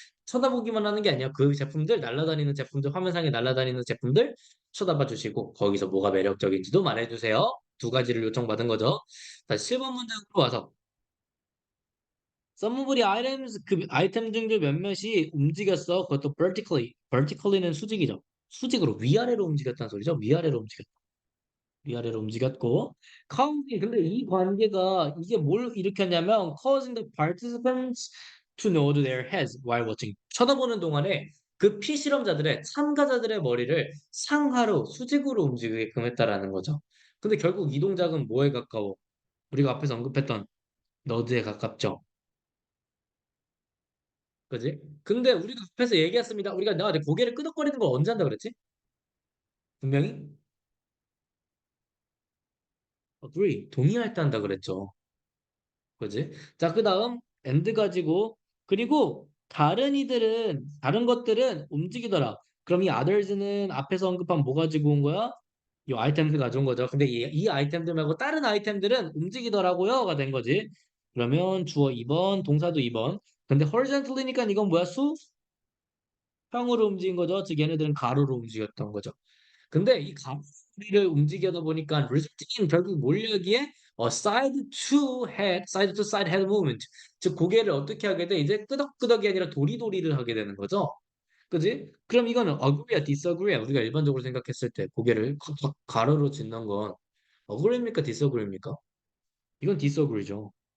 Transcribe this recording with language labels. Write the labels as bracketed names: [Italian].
[Korean] 쳐다보기만 하는 게 아니야. 그 제품들, 날아다니는 제품들, 화면상에 날아다니는 제품들 쳐다봐 주시고, 거기서 뭐가 매력적인지도 말해주세요. 두 가지를 요청받은 거죠. 다시 7번 문장으로 와서 서브물이 items 그 아이템 중에 몇몇이 움직였어. 그것도 vertically. vertically는 수직이죠. 수직으로 위아래로 움직였다는 소리죠. 위아래로 움직였다. 위아래로 움직였고 근데 이 관계가 이게 뭘 일으켰냐면 [English] causing the participants to nod their heads while watching. [Korean] 쳐다보는 동안에 그 피실험자들의 참가자들의 머리를 상하로 수직으로 움직이게끔 했다라는 거죠. 근데 결국 이 동작은 뭐에 가까워? 우리가 앞에서 언급했던 너드에 가깝죠. 그지? 근데 우리가 앞에서 얘기했습니다. 우리가 내가 고개를 끄덕거리는 걸 언제 한다 그랬지? 분명히 agree 동의할 때 한다 그랬죠. 그지? 자, 그다음 and 가지고 그리고 다른 것들은 움직이더라. 그럼 이 others는 앞에서 언급한 뭐 가지고 온 거야? 이 아이템들 가져온 거죠. 근데 이 아이템들 말고 다른 아이템들은 움직이더라고요가 된 거지. 그러면 주어 2번, 동사도 2번. 근데 horizontally니까 이건 뭐야? 수평으로 움직인 거죠. 즉 얘네들은 가로로 움직였던 거죠. 근데 이 머리를 움직여다 보니까 리프팅은 결국 뭘 여기에 [English] side to head, side to side head movement. [Korean] 즉 고개를 어떻게 하게 돼? 이제 끄덕끄덕이 아니라 도리도리를 하게 되는 거죠. 그지? 그럼 이거는 agree야, disagree야. 우리가 일반적으로 생각했을 때 고개를 가로로 짚는 건 agree입니까, disagree입니까? 이건 disagree죠.